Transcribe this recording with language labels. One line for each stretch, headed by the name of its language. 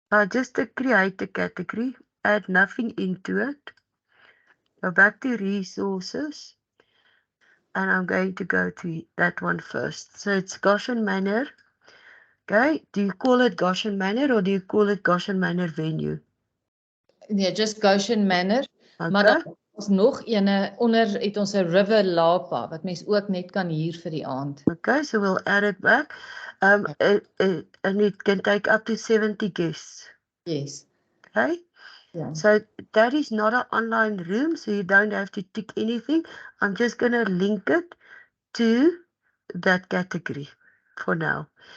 English: Just to create a category, add nothing into it. Go back to resources, and I'm going to go to that one first. So it's Goshen Manor. Okay, do you call it Goshen Manor or do you call it Goshen Manor venue?
Afrikaans: Nee, just Goshen Manor. Maar
English: Okay,
Afrikaans: dan is nog ene onder het ons 'n River Lapa wat mens ook net kan huur vir die aand.
English: okay, so we'll add it back. And it can take up to 70 guests. Yes. Okay.
Afrikaans: Ja.
English: So that is not an online room, so you don't have to tick anything. I'm just going to link it to that category for now.